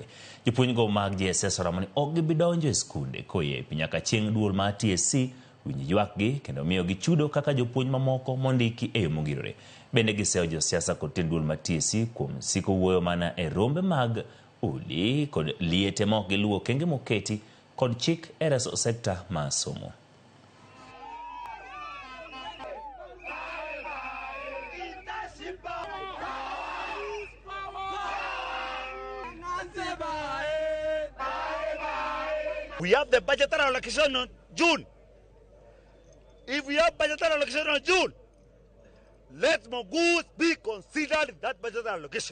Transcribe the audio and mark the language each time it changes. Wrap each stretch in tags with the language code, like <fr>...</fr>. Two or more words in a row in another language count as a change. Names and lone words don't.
<luo>Jopuonj go mag JSS oramo ni ok gibi donjo e skunde koyepi nyaka chieng' duol mar TSC winj ywakgi kendo miyo gichudo kaka jopuonj mamoko mondiki e yo mongirore. Bende giseo josiasa kod tend duol mar TSC kuom siko wuoyo mana e rombe mag udi kod liete ma ok giluwo okenge moketi kod chik e reso sekta ma somo.</luo> <en>We have the budgetary allocation on June. If we have budgetary allocation on June, let Mongoose be considered that budgetary allocation.</en>